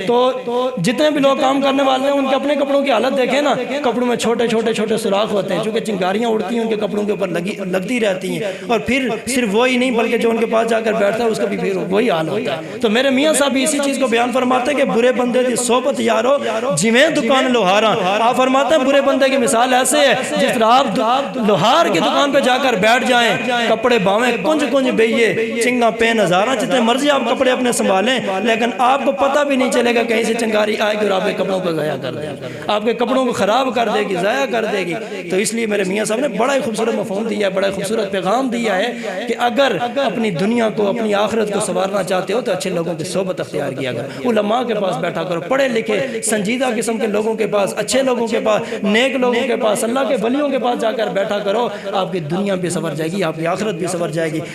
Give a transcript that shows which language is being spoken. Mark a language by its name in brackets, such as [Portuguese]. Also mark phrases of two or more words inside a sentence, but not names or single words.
[Urdu] تو جتنے بھی لوگ کام کرنے والے ہیں ان کے اپنے کپڑوں کی حالت دیکھیں نا، کپڑوں میں چھوٹے چھوٹے چھوٹے سوراخ ہوتے ہیں، چونکہ چنگاریاں اڑتی ہیں ان کے کپڑوں کے اوپر لگتی رہتی ہیں، اور پھر صرف وہی نہیں بلکہ جو ان کے پاس جا کر بیٹھتا ہے اس کا بھی پھر وہی حال ہوتا ہے۔ تو میرے میاں صاحب اسی چیز کو بیان فرماتے ہیں کہ [Punjabi] برے بندے دی صحبت یارو جویں دکان لوہاراں۔ [Urdu] آپ فرماتے ہیں برے بندے کی مثال ایسے ہے جس طرح آپ لوہار کی دکان پہ جا کر بیٹھ جائیں، [Punjabi] کپڑے باویں کنج کنج بئیے چنگا پین ہزاراں، [Urdu] جتنے مرضی آپ کپڑے اپنے سنبھالیں لیکن آپ کو پتہ بھی نہیں چلے گا کہیں سے چنگاری آئے گی اور آپ کے کپڑوں کو ضائع کر دے گی، آپ کے کپڑوں کو خراب کر دے گی، ضائع کر دے گی۔ تو اس لیے میرے میاں صاحب نے بڑا ہی خوبصورت مفہوم دیا ہے، بڑا ہی خوبصورت پیغام دیا ہے کہ اگر اپنی دنیا کو، اپنی آخرت کو سنوارنا چاہتے ہو تو اچھے لوگوں کی صحبت اختیار کیا کرو، علماء کے پاس بیٹھا کرو، پڑھے لکھے سنجیدہ قسم کے لوگوں کے پاس، اچھے لوگوں کے پاس، نیک لوگوں کے پاس، اللہ کے ولیوں کے پاس جا کر بیٹھا کرو، آپ کی دنیا بھی سنور جائے گی، آپ کی آخرت بھی سنور جائے گی۔